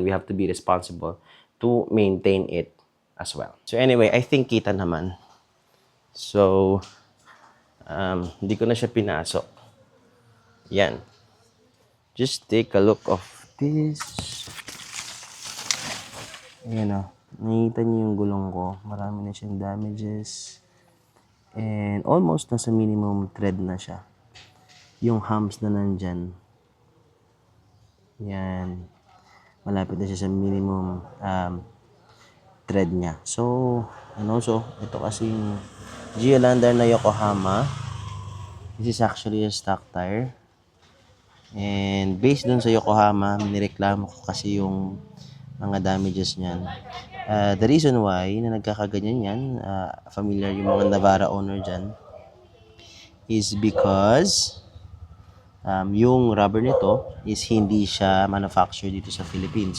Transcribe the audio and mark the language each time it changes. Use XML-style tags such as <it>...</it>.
<en>We have to be responsible to maintain it as well. So anyway, I think</en> <tl>kita naman. So, hindi ko na siya pinasok. Yan.</tl> <en>Just take a look of this.</en> <tl>Ayan o. Nakita niyo yung gulong ko. Marami na siyang damages. And almost nasa minimum thread na siya. Yung humps na nandyan. Yan. Malapit na siya sa minimum thread niya. So, and also, ito kasi yung Geolandar na Yokohama.</tl> <en>This is actually a stock tire.</en> <tl>And based dun sa Yokohama, nireklamo ko kasi yung mga damages niyan.</tl> <en>The reason why</en> <tl>na nagkakaganyan yan, familiar yung mga Navara owner dyan,</tl> <en>is because</en> <tl>yung rubber nito is hindi siya manufactured dito sa Philippines.</tl>